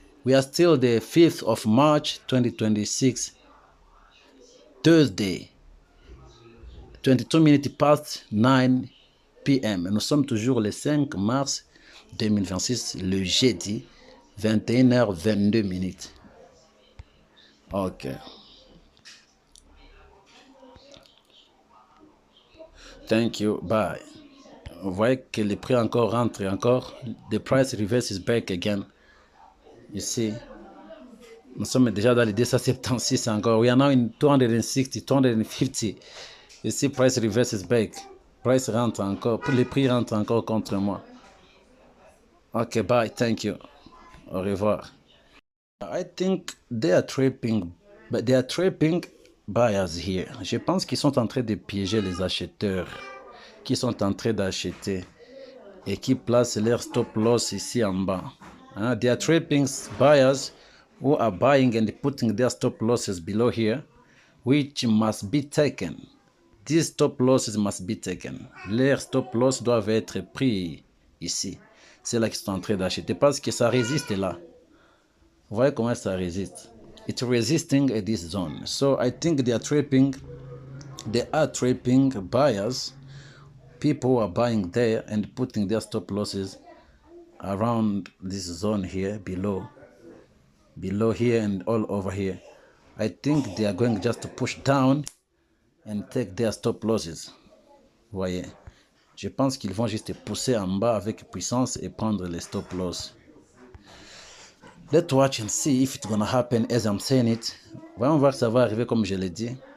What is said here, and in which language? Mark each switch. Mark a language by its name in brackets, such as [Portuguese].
[English] We are still the 5th of March 2026, Thursday, 22 minutes past 9 p.m. [French] Nous sommes toujours le 5 mars 2026, le jeudi, 21h22 minutes. Ok. [English] Thank you. Bye. [French] Vous voyez que le prix encore rentre encore. [English] The price reverses back again. You see, [French] nous sommes déjà dans les 276 encore. [English] We are now in 260, 250. You see, price reverses back. [French] Price rentre encore. Le prix rentre encore contre moi. [English] Ok, bye. Thank you. [French] Au revoir. [English] I think they are trapping buyers here. [French] Je pense qu'ils sont en train de piéger les acheteurs qui sont en train d'acheter et qui placent leur stop loss ici en bas. [English] They are trapping buyers who are buying and putting their stop losses below here, which must be taken. These stop losses must be taken. [French] Leurs stop loss doivent être pris ici. C'est là qu'ils sont en train d'acheter parce que ça résiste là. Vous voyez comment ça résiste? [English] It's resisting at this zone. So I think they are trapping buyers, people who are buying there and putting their stop losses around this zone here, below here and all over here. I think they are going just to push down and take their stop losses. [French] Vous voyez? Je pense qu'ils vont juste pousser en bas avec puissance et prendre les stop loss. [English] Let's watch and see if it's gonna happen as I'm saying it. [French] Voyons voir si ça va arriver comme je l'ai dit.